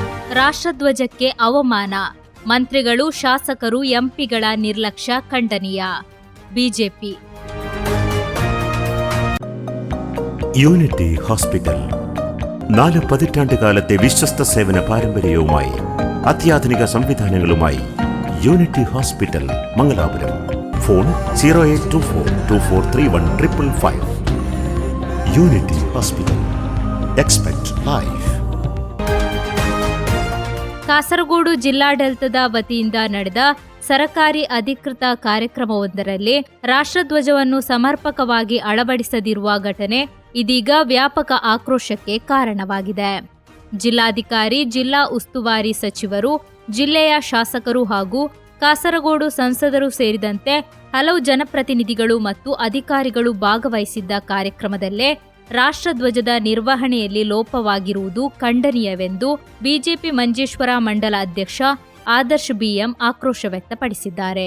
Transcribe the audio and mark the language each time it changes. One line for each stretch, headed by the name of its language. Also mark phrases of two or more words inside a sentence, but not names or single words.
Kannada: ರಾಷ್ಟ್ರಧ್ವಜಕ್ಕೆ ಅವಮಾನ, ಮಂತ್ರಿಗಳು, ಶಾಸಕರು, ಎಂಪಿಗಳ ನಿರ್ಲಕ್ಷ್ಯ ಖಂಡನೀಯ. ಬಿಜೆಪಿ.
Malayalam: യൂണിറ്റി ഹോസ്പിറ്റൽ 4 പതിറ്റാണ്ടുകാലത്തെ വിശ്വസ്ത സേവന പാരമ്പര്യവുമായി അത്യാധുനിക സംവിധാനങ്ങളുമായി യൂണിറ്റി ഹോസ്പിറ്റൽ മംഗലാപുരം. ഫോൺ 0824243155. യൂണിറ്റി ഹോസ്പിറ്റൽ.
English: Expect life.
Kannada: ಕಾಸರಗೋಡು ಜಿಲ್ಲಾಡಳಿತದ ವತಿಯಿಂದ ನಡೆದ ಸರಕಾರಿ ಅಧಿಕೃತ ಕಾರ್ಯಕ್ರಮವೊಂದರಲ್ಲಿ ರಾಷ್ಟ್ರಧ್ವಜವನ್ನು ಸಮರ್ಪಕವಾಗಿ ಅಳವಡಿಸದಿರುವ ಘಟನೆ ಇದೀಗ ವ್ಯಾಪಕ ಆಕ್ರೋಶಕ್ಕೆ ಕಾರಣವಾಗಿದೆ. ಜಿಲ್ಲಾಧಿಕಾರಿ, ಜಿಲ್ಲಾ ಉಸ್ತುವಾರಿ ಸಚಿವರು, ಜಿಲ್ಲೆಯ ಶಾಸಕರು ಹಾಗೂ ಕಾಸರಗೋಡು ಸಂಸದರು ಸೇರಿದಂತೆ ಹಲವು ಜನಪ್ರತಿನಿಧಿಗಳು ಮತ್ತು ಅಧಿಕಾರಿಗಳು ಭಾಗವಹಿಸಿದ್ದ ಕಾರ್ಯಕ್ರಮದಲ್ಲೇ ರಾಷ್ಟ್ರಧ್ವಜದ ನಿರ್ವಹಣೆಯಲ್ಲಿ ಲೋಪವಾಗಿರುವುದು ಖಂಡನೀಯವೆಂದು ಬಿಜೆಪಿ ಮಂಜೇಶ್ವರ ಮಂಡಲ ಅಧ್ಯಕ್ಷ ಆದರ್ಶ್ ಬಿಎಂ ಆಕ್ರೋಶ ವ್ಯಕ್ತಪಡಿಸಿದ್ದಾರೆ.